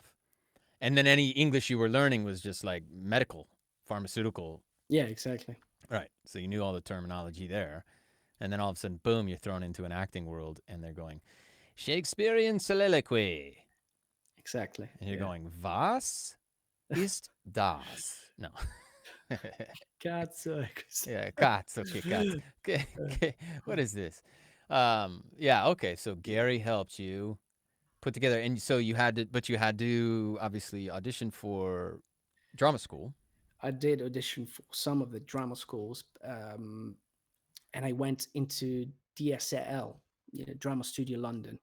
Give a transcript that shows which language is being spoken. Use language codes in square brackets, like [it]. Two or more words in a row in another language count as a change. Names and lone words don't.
[en] And then any English you were learning was just like medical, pharmaceutical. Yeah, exactly. Right. So you knew all the terminology there. And then all of a sudden, boom, you're thrown into an acting world, and they're going, Shakespearean soliloquy. Exactly. And you're going, [de] was ist das? [en] No. Cazzo. [it] Yeah, cazzo, che cazzo. [en] Okay. What is this? Okay. So Gary helped you put together, and so you had to obviously audition for drama school. I did audition for some of the drama schools, and I went into DSL, Drama Studio London.